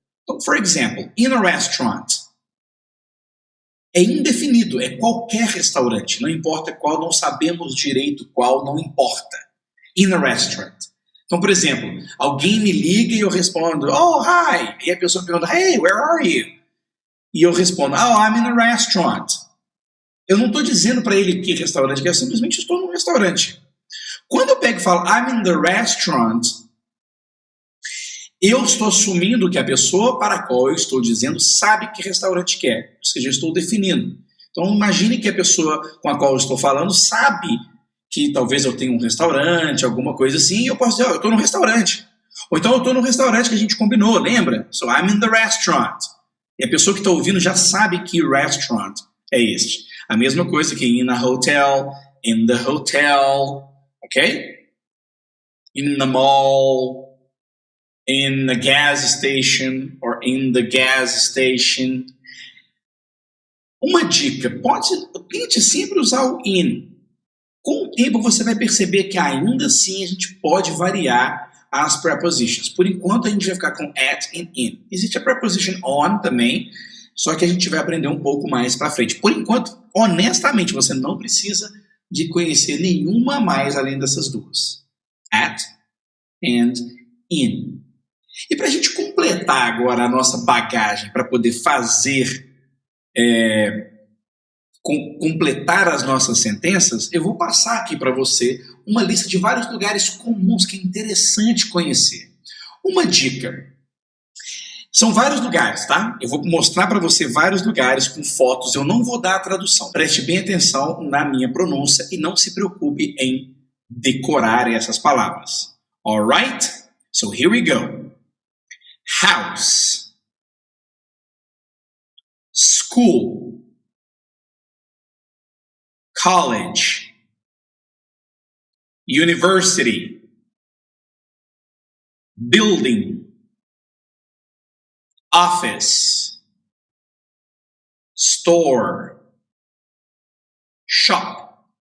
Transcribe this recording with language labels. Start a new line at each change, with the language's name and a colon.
Portuguese: Então,
English: for example,
Portuguese: in a restaurant. É indefinido, é qualquer restaurante, não importa qual, não sabemos direito qual, não importa.
English: In a restaurant.
Portuguese: Então, por exemplo, alguém me liga e eu respondo,
English: oh, hi.
Portuguese: E a pessoa pergunta,
English: hey, where are you?
Portuguese: E eu respondo,
English: oh, I'm in a restaurant.
Portuguese: Eu não estou dizendo para ele que restaurante que é, simplesmente estou num restaurante. Quando eu pego e falo,
English: I'm in the restaurant,
Portuguese: eu estou assumindo que a pessoa para a qual eu estou dizendo sabe que restaurante que é. Ou seja, eu estou definindo. Então, imagine que a pessoa com a qual eu estou falando sabe que talvez eu tenha um restaurante, alguma coisa assim, e eu posso dizer, eu estou num restaurante. Ou então eu estou num restaurante que a gente combinou, lembra?
English: So, I'm in the restaurant.
Portuguese: E a pessoa que está ouvindo já sabe que restaurant é este. A mesma coisa que
English: in a hotel, in the hotel, ok? In the mall, in the gas station or in the gas station.
Portuguese: Uma dica, tente sempre usar o in. Com o tempo você vai perceber que ainda assim a gente pode variar as prepositions. Por enquanto a gente vai ficar com at e in. Existe a preposition on também, só que a gente vai aprender um pouco mais para frente. Por enquanto, honestamente, você não precisa de conhecer nenhuma mais além dessas duas.
English: At and in.
Portuguese: E para a gente completar agora a nossa bagagem, para poder fazer, completar as nossas sentenças, eu vou passar aqui para você uma lista de vários lugares comuns que é interessante conhecer. Uma dica. São vários lugares, tá? Eu vou mostrar para você vários lugares com fotos, eu não vou dar a tradução. Preste bem atenção na minha pronúncia e não se preocupe em decorar essas palavras.
English: Alright? So here we go. House, school, college, university, building, office, store, shop,